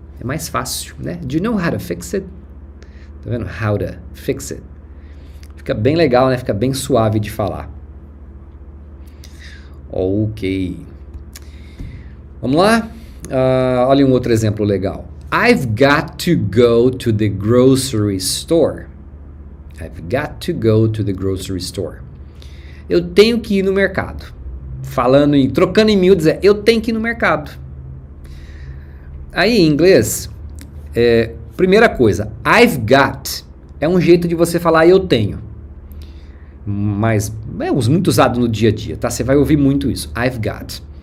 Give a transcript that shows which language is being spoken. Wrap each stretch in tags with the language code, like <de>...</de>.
<pt>É mais fácil, né?</pt> <en>Do you know how to fix it?</en> <pt>Tá vendo?</pt> <en>How to fix it.</en> <pt>Fica bem legal, né? Fica bem suave de falar. Ok. Vamos lá? Olha um outro exemplo legal.</pt> <en>I've got to go to the grocery store. I've got to go to the grocery store.</en> <pt>Eu tenho que ir no mercado. Trocando em miúdos, eu tenho que ir no mercado. Aí, em inglês, primeira coisa, I've got é um jeito de você falar eu tenho. Mas é muito usado no dia a dia, tá? Você vai ouvir muito isso, I've got.</pt>